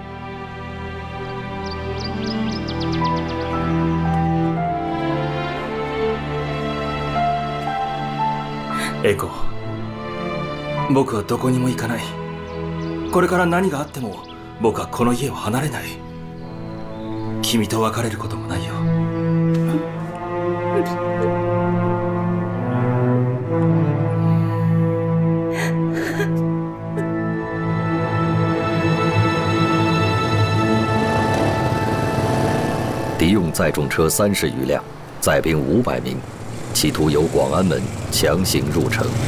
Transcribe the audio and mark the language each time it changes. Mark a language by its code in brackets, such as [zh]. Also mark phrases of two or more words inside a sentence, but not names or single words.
[ja] エイコ、僕はどこにも行かない。これから何があっても僕はこの家を離れない。君と別れることもないよ。 [zh] 敌用载重车30余辆，载兵500名，企图由广安门强行入城。